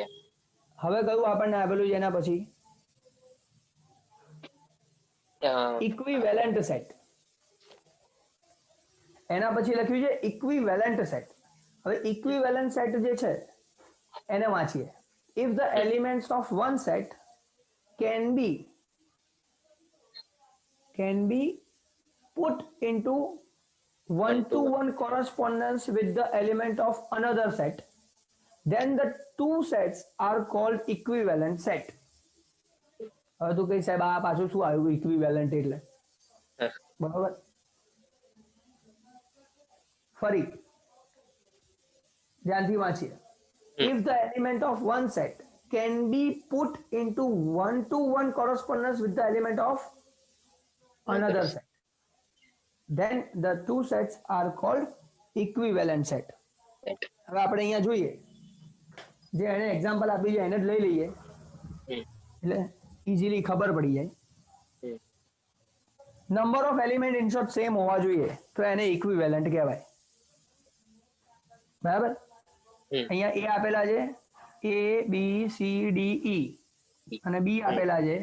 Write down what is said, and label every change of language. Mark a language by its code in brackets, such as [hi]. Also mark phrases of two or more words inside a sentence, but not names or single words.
[gu] હવે કયું આપણને આપેલું છે એના પછી? અ, [en] equivalent set. [gu] એના પછી લખ્યું છે [en] equivalent set. [gu] હવે [en] equivalent set [gu] જે છે એને વાંચીએ. [en] if the elements of one set can be put into one-to-one correspondence with the element of another set, then the two sets are called equivalent set. [gu] હવે તું કઈ સાહેબ આ પાછું શું આવ્યું ઇક્વિવેલન્ટ એટલે? બરાબર, ફરી ધ્યાનથી વાંચીએ. [en] If the element of one set can be put into one-to-one correspondence with the element of another set, then the two sets are called equivalent set. [gu] હવે આપણે અહીંયા જોઈએ, જે એને એક્ઝામ્પલ આપ્યું છે એને જ લઈ લઈએ એટલે ઇઝીલી ખબર પડી જાય. [en] number of element in short same [gu] હોવા જોઈએ તો એને ઇક્વિવેલન્ટ કહેવાય. બરાબર, અહીંયા એ આપેલા છે a b c d e, અને બી આપેલા છે